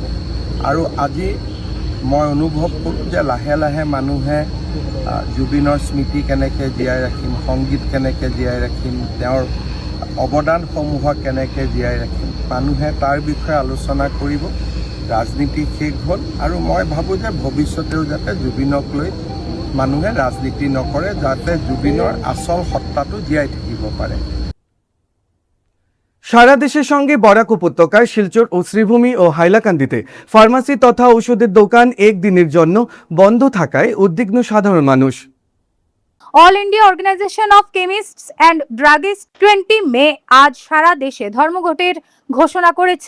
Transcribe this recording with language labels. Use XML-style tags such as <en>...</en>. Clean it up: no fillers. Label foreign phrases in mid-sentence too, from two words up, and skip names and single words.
<as>আৰু আজি মই অনুভৱ কৰোঁ যে লাহে লাহে মানুহে জুবিনৰ স্মৃতি কেনেকৈ জীয়াই ৰাখিম, সংগীত কেনেকৈ জীয়াই ৰাখিম, তেওঁৰ অৱদানসমূহক কেনেকৈ জীয়াই ৰাখিম, মানুহে তাৰ বিষয়ে আলোচনা কৰিব। ৰাজনীতি শেষ হ'ল আৰু মই ভাবোঁ যে ভৱিষ্যতেও যাতে জুবিনক লৈ মানুহে রাজনীতি নকৰে, যাতে জুবিনৰ আসল সত্তাটো জীয়াই থাকিব পারে।</as> <bn>সারা দেশের সঙ্গে বরাক উপত্যকায় শিলচর ও শ্রীভূমি ও হাইলাকান্দিতে ফার্মাসি তথা ঔষধের দোকান একদিনের জন্য বন্ধ থাকায় উদ্বিগ্ন সাধারণ মানুষ। অল ইন্ডিয়া অর্গানাইজেশন অফ কেমিস্টস অ্যান্ড ড্রাগিস্ট 20 মে আজ সারা দেশে ধর্মঘটের ঘোষণা করেছে।</bn>